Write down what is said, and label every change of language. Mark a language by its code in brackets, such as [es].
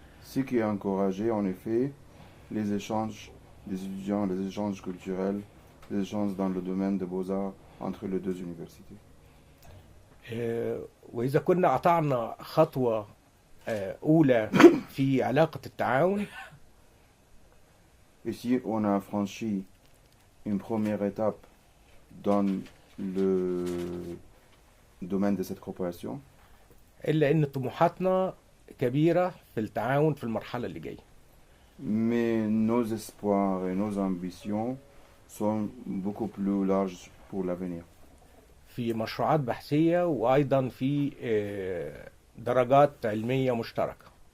[fr] Ce qui a encouragé en effet les échanges des étudiants, les échanges culturels, les échanges dans le domaine des beaux-arts entre les deux universités. [ar] وإذا كنا قطعنا خطوة أولى في علاقة التعاون. [fr] Et si on a franchi une première étape dans le domaine de cette coopération, [ar] إلا إن طموحاتنا كبيرة في التعاون في المرحلة اللي جاية. [fr] Mais nos espoirs et nos ambitions sont beaucoup plus larges pour l'avenir. [ar] في مشروعات بحثية وأيضا في درجات علمية مشتركة.